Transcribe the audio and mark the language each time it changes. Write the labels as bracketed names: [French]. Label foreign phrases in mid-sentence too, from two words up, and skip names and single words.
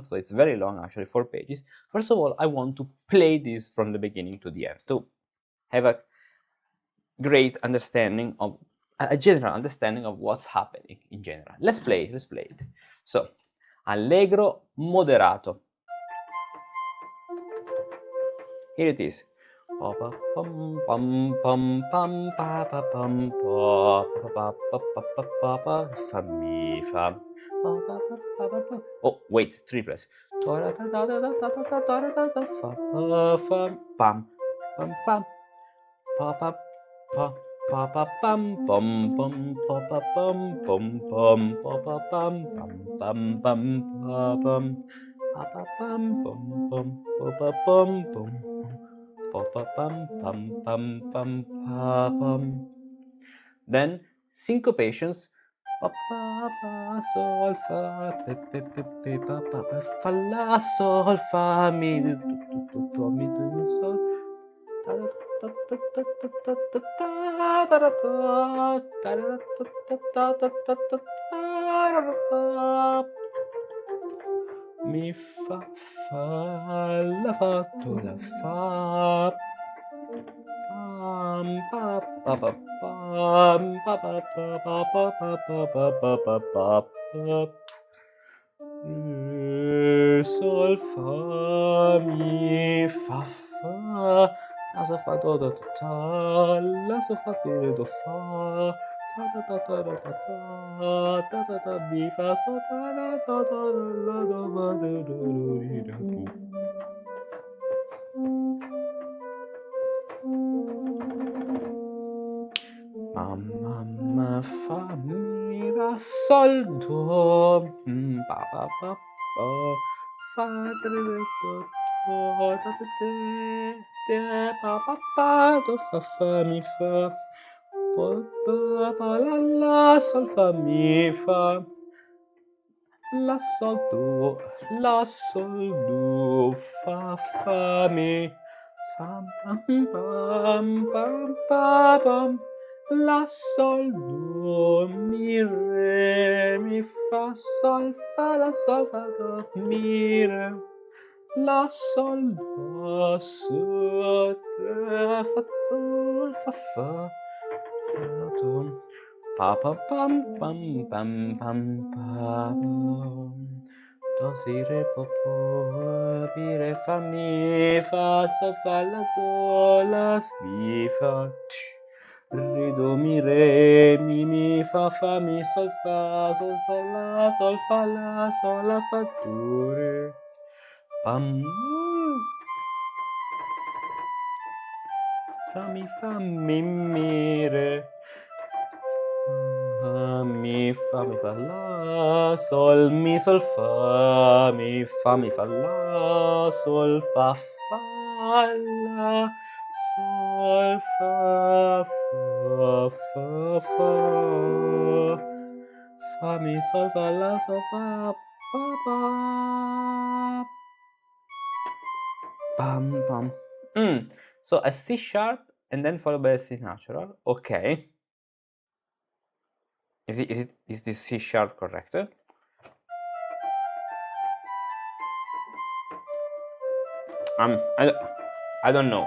[English] So it's very long, actually, 4 pages. First of all, I want to play this from the beginning to the end to have a great understanding of a general understanding of what's happening in general. Let's play it. So, [Italian] allegro moderato. [English] Here it is. Pa pa pum pum pum pum pa pa pum pa pa pa pa pa pa pa fa mi fa pa pa pa pa pa pa. Oh wait, triplets. Ta ta ta ta ta ta ta ta ta ta fa pa fa pam pam pam pa pa pa pa pa pam pum pum pa pa pum pum pum pa pa pam pam pam pam pa pam pa pa pam pum pum pa pa pum pum pa pa pam pam pam pam pa pam. Then syncopations. Pa pa pa sol fa pe pe pe pe pa pa pa fa la sol fa mi do do mi do mi sol. Mi fa fa la fa do la fa fam pa pa pa pam pa pa pa pa pa pa pa pa pa pa pa sol fa mi fa fa la sol fa do do ta la sol fa do fa ta ta ta ta ta ta ta ta ta mi fa so ta la ta ta la do fa do do ri do. Ma fa mi la sol do pa pa pa pa fa tre do do ta ta te pa pa pa do fa fa mi fa pa pa pa la sol fa mi fa la sol do fa fa mi fam pam pam pam pam la sol do mi re mi fa sol fa la sol fa do mi re la sol fa sol tre fa sol fa fa do pa pa pam pam pam pam pam do si re po po mi re fa mi fa sol fa la sol la mi fa re do mi re mi fa mi sol la sol fa la fa do re pam fa mi re mi fa la sol mi sol fa la sol fa la sol fa fa mi sol fa la sol fa pa pa pam pam. So a C sharp and then followed by a C natural. Okay. Is this C sharp correct? I don't know.